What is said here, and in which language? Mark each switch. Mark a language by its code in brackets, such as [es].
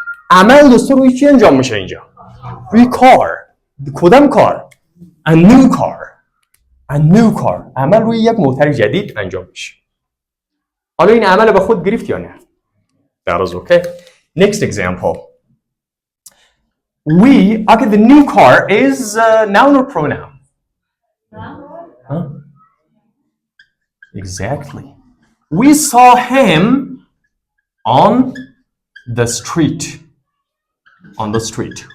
[fa] عمل دوستا روی چی انجام میشه اینجا؟ روی کار. کدام کار؟ [en] A new car. A new car. [fa] عمل روی یک موتر جدید انجام میشه. حالا این عمل به خود گرفت یا نه؟ [en] That is okay. Next example. Okay, the new car is noun or pronoun? Huh? Exactly. We saw him on the street. On the street.